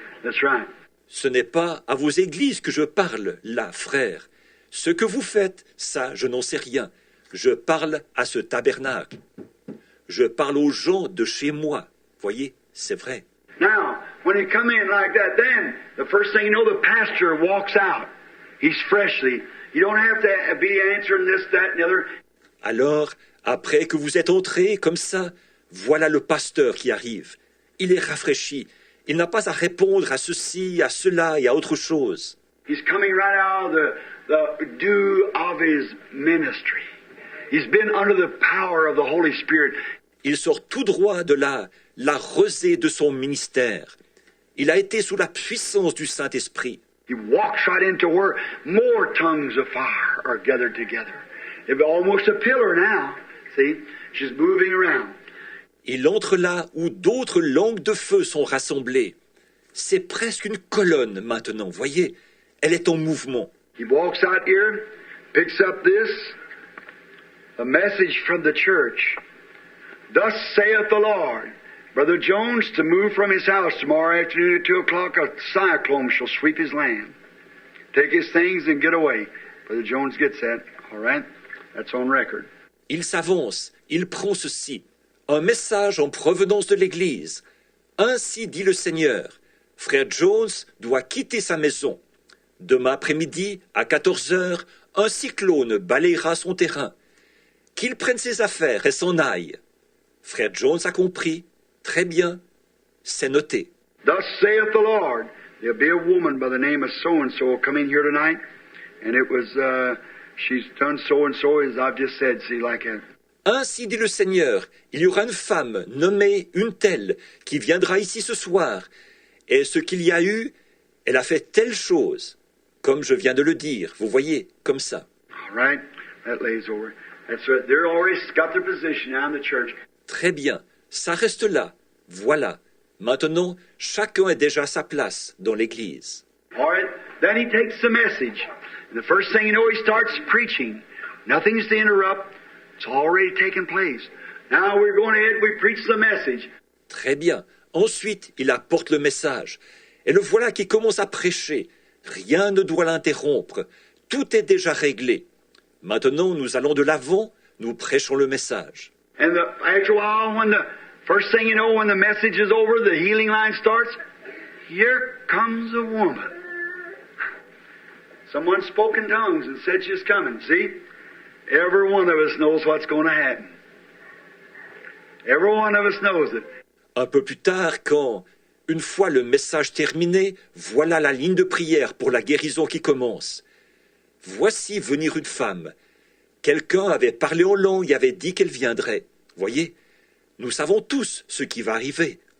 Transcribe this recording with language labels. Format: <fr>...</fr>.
<en>That's right.</en> <fr>Ce n'est pas à vos églises que je parle, là, frère. Ce que vous faites, ça, je n'en sais rien. Je parle à ce tabernacle. Je parle aux gens de chez moi. Voyez, c'est vrai.</fr> <en>Now, when you come in like that, then the first thing you know, the pastor walks out. He's freshly. You don't have to be answering this, that, and the other.</en> <fr>Alors, après que vous êtes entrés comme ça, voilà le pasteur qui arrive. Il est rafraîchi. Il n'a pas à répondre à ceci, à cela et à autre chose.</fr> <en>He's coming right out of the dew of his ministry. He's been under the power of the Holy Spirit.</en> <fr>Il sort tout droit de la rosée de son ministère. Il a été sous la puissance du Saint-Esprit.</fr> <en>He walks right into where more tongues of fire are gathered together. It's almost a pillar now. See? She's moving around.</en> <fr>Il entre là où d'autres langues de feu sont rassemblées. C'est presque une colonne maintenant, voyez. Elle est en mouvement.</fr> <en>He walks out here, picks up this, a message from the church. Thus saith the Lord, Brother Jones, to move from his house tomorrow afternoon at 2 o'clock, a cyclone shall sweep his land. Take his things and get away. Brother Jones gets that, all right? That's on record.</en> <fr>Il s'avance, il prend ceci. Un message en provenance de l'Église. Ainsi dit le Seigneur. Frère Jones doit quitter sa maison. Demain après-midi, à 14 heures, un cyclone balayera son terrain. Qu'il prenne ses affaires et s'en aille. Frère Jones a compris. Très bien. C'est noté.</fr> <en>Thus saith the Lord, there'll be a woman by the name of so-and-so come in here tonight, and it was, she's done so-and-so as I've just said, see, like a...</en> <fr>Ainsi dit le Seigneur, il y aura une femme nommée une telle qui viendra ici ce soir. Et ce qu'il y a eu, elle a fait telle chose, comme je viens de le dire, vous voyez, comme ça.</fr> <en>All right, that lays over. That's right. They're already got their position now in the church.</en> <fr>Très bien, ça reste là. Voilà. Maintenant, chacun est déjà à sa place dans l'Église.</fr> <en>All right, then he takes the message. And the first thing you know, he starts preaching. Nothing's to interrupt. It's already taken place. Now we're going ahead, we preach the message.</en> <fr>Très bien. Ensuite, il apporte le message. Et le voilà qui commence à prêcher. Rien ne doit l'interrompre. Tout est déjà réglé. Maintenant, nous allons de l'avant, nous prêchons le message.</fr> <en>And after a while, when the First thing you know, when the message is over, the healing line starts. Here comes a woman. Someone spoke in tongues and said she's coming. See? Every one of us knows what's going to happen. Every one of us knows it.</en> <fr>Un peu plus tard, quand, une fois le message terminé, voilà la ligne de prière pour la guérison qui commence. Voici venir une femme. Quelqu'un avait parlé en langue et avait dit qu'elle viendrait. Voyez, nous savons tous ce qui va arriver.</fr>